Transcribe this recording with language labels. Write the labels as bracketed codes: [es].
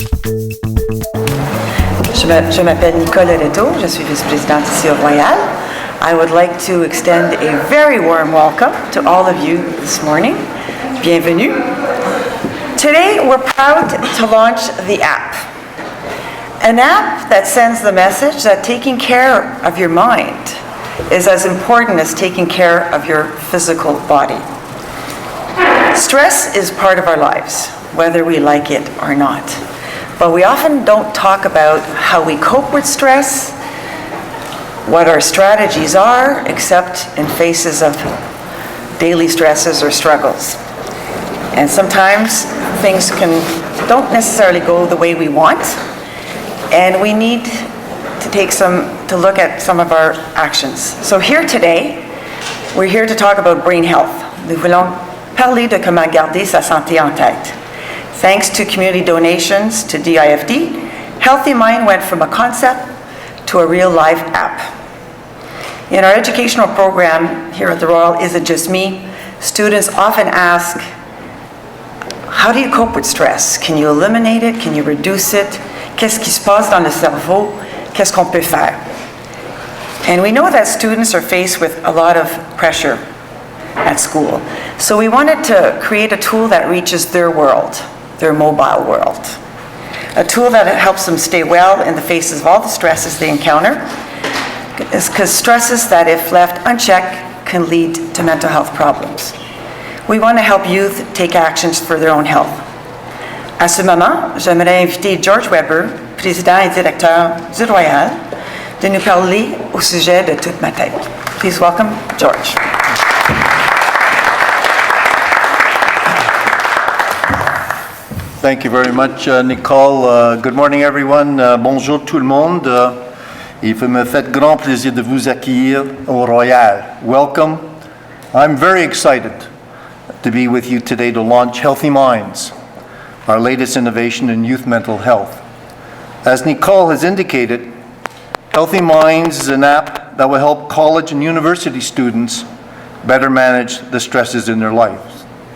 [fr] Je m'appelle Nicole Loretto, je suis vice-présidente ici au Royal. [en] I would like to extend a very warm welcome to all of you this morning. [fr] Bienvenue. [en] Today we're proud to launch the app. An app that sends the message that taking care of your mind is as important as taking care of your physical body. Stress is part of our lives, whether we like it or not. But we often don't talk about how we cope with stress, what our strategies are, except in faces of daily stresses or struggles. And sometimes things don't necessarily go the way we want, and we need to look at some of our actions. So here today, we're here to talk about brain health. [fr] Nous voulons parler de comment garder sa santé en tête. [en] Thanks to community donations to DIFD, Healthy Mind went from a concept to a real-life app. In our educational program here at the Royal, Is It Just Me? Students often ask, how do you cope with stress? Can you eliminate it? Can you reduce it? [fr] Qu'est-ce qui se passe dans le cerveau? Qu'est-ce qu'on peut faire? [en] And we know that students are faced with a lot of pressure at school. So we wanted to create a tool that reaches their world, their mobile world. A tool that helps them stay well in the faces of all the stresses they encounter, because stresses that, if left unchecked, can lead to mental health problems. We want to help youth take actions for their own health. [fr] À ce moment, j'aimerais inviter George Weber, président et directeur du Royal, de nous parler au sujet de toute ma tête. [en] Please welcome George. Thank you very much, Nicole. Good morning, everyone. [fr] Bonjour tout le monde. Il me fait grand plaisir de vous accueillir au Royal. [en] Welcome. I'm very excited to be with you today to launch Healthy Minds, our latest innovation in youth mental health. As Nicole has indicated, Healthy Minds is an app that will help college and university students better manage the stresses in their lives.